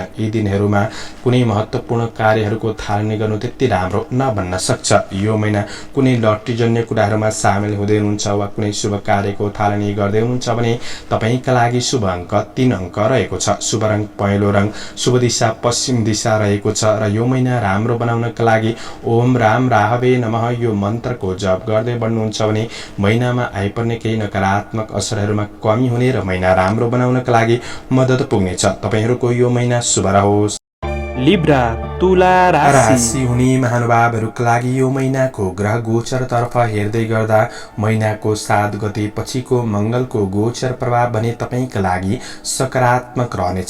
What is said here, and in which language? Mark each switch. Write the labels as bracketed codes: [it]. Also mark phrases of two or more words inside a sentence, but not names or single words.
[ne] यी दिनहरूमा कुनै महत्त्वपूर्ण कार्यहरूको थालनी गर्नु त्यति राम्रो नबन्न सक्छ। यो महिना कुनै लटरीजन्य कुराहरूमा सामेल हुँदै हुनुहुन्छ वा कुनै शुभ कार्यको थालनी गर्दै हुनुहुन्छ भने तपाईका लागि शुभ अङ्क 3 अङ्क रहेको छ। शुभ रङ पहेँलो रङ, शुभ दिशा पश्चिम दिशा रहेको छ र यो महिना राम्रो बनाउनका लागि [sa] ओम राम राहवे नमः [ne] यो मन्त्रको जप गर्दै बढ्नुहुन्छ भने महिनामा आइपर्ने केही नकारात्मक असरहरूमा कमी हुने र महिना राम्रो बनाउनका लागि मद्दत पुग्नेछ। तपाईहरूको यो महिना शुभ रहोस्। लिब्रा तुला राशि हुने महानुभावहरूका लागि यो महिनाको ग्रह गोचरतर्फ हेर्दै गर्दा महिनाको 7 गते पछिको मङ्गलको गोचर प्रभाव भने तपाईका लागि सकारात्मक रहनेछ।